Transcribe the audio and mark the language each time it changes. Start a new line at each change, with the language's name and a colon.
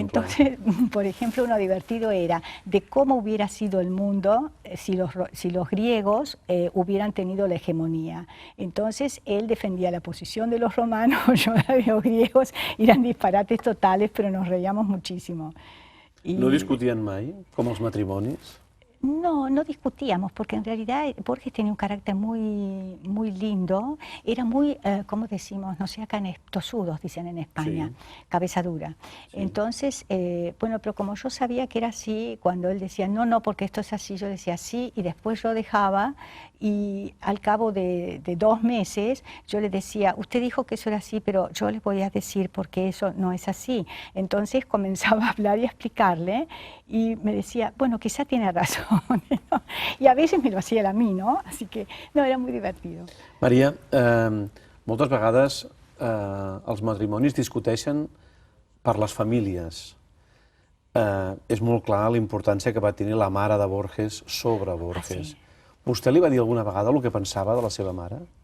Spanish: Entonces, por ejemplo, uno divertido era de cómo hubiera sido el mundo si los griegos hubieran tenido la hegemonía. Entonces, él defendía la posición de los romanos, yo la de los griegos, eran disparates totales, pero nos reíamos muchísimo.
Catalan: No discutien mai, com els matrimonis?
Spanish: No, no discutíamos, porque en realidad Borges tenía un carácter muy, muy lindo, era muy, ¿cómo decimos? No sé, acá tosudos, dicen en España, sí. Cabeza dura. Sí. Entonces, bueno, pero como yo sabía que era así, cuando él decía, no, no, porque esto es así, yo decía sí, y después yo dejaba, y al cabo de 2 meses, yo le decía, usted dijo que eso era así, pero yo le voy a decir por qué eso no es así. Entonces comenzaba a hablar y a explicarle, y me decía, bueno, quizá tiene razón. Y a veces me lo hacía él a mí, ¿no? Así que, no, era muy divertido.
Catalan: Maria, moltes vegades els matrimonis discuteixen per les famílies. És molt clar la importància que va tenir la mare de Borges sobre Borges. Sí. ¿Vostè li va dir alguna vegada el que pensava de la seva mare?